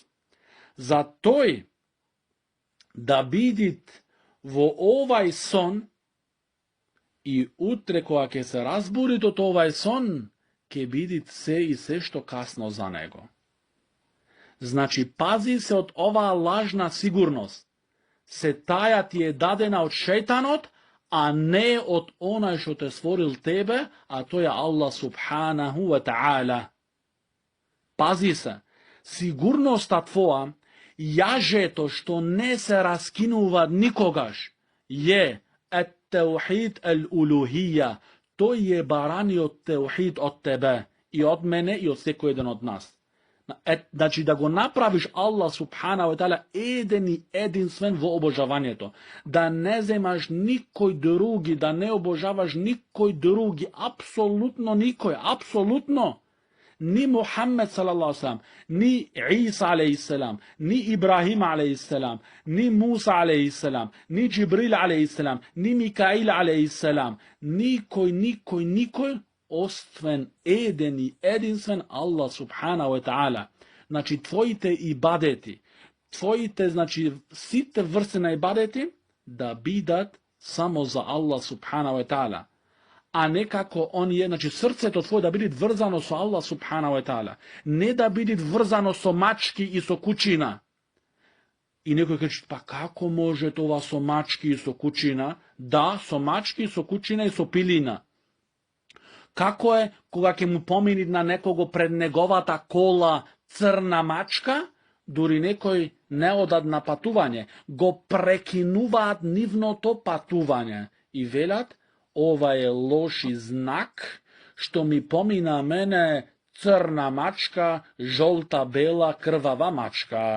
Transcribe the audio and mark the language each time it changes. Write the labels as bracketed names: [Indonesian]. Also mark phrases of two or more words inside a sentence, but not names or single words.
[Macedonian] За тој да бидит во овај сон и утре кога ќе се разбуди од овај сон, ќе биде се и се што касно за него. Значи, пази се од оваа лажна сигурност. Се таја ти е дадена од шејтанот, а не од онај што те створил тебе, а тој е [Arabic] الله سبحانه وتعالى. [Macedonian] Пази се, сигурноста твоја, јажето што не се раскинува никогаш, е [Arabic] التوحيد الألوهية. [Macedonian] Тој е бараниот теухид од тебе и од мене и од секој еден од нас. Значи да го направиш [Arabic] الله سبحانه وتعالى [Macedonian] еден и единствен во обожавањето. Да не земаш никој други, да не обожаваш никој други, апсолутно никој, апсолутно. Ни Мухаммед [Arabic] صلى الله عليه, [Macedonian] ни Иса алейхиссалам, ни Ибрахим алейхиссалам, ни Муса алейхиссалам, ни Џибрил алейхиссалам, ни Микаил алейхиссалам, никој, освен еден и единствен [Arabic] الله سبحانه وتعالى. [Macedonian] Значи, твоите ибадети, значи, сите врсти на ибадети, да бидат само за [Arabic] الله سبحانه وتعالى. [Macedonian] А не како оние, значи срцето твое да биде врзано со [Arabic] الله سبحانه وتعالى, [Macedonian] не да биде врзано со мачки и со кучина. И некој каже, па како може това со мачки и со кучина? Да, со мачки и со кучина и со пилина. Како е кога ќе му помини на некого пред неговата кола црна мачка, дури некој не одат на патување, го прекинуваат нивното патување и велат, ова е лоши знак, што ми помина мене црна мачка, жолта, бела, крвава мачка.